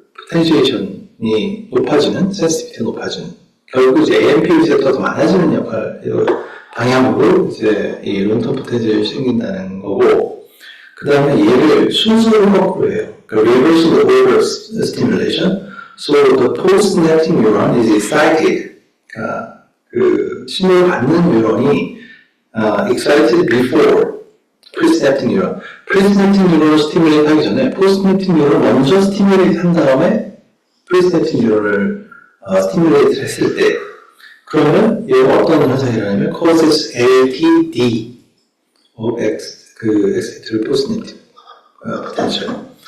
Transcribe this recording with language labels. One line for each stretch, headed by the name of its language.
Korean: 포텐시에이션이 높아지는, 센시티비티가 높아지는, 결국 이제 AMP 리셉터가 더 많아지는 방향으로 이제 이 롱텀 포텐시에이션이 생긴다는 거고, 그 다음에 얘를 순서로 거꾸로 해요.
English: 그러니까 reverse the order of stimulation. So the postsynaptic neuron is excited.
Korean: 그러니까 그 신호를 받는 뉴런이
English: excited before presynaptic neuron.
Korean: presynaptic neuron을 스티뮬레이트 하기 전에 postsynaptic neuron을 먼저 스티뮬레이트 한 다음에 presynaptic neuron을 스티뮬레이트 했을 때 그러면 얘가 어떤 현상이 일어나냐면
English: causes LTD of excited postsynaptic potential.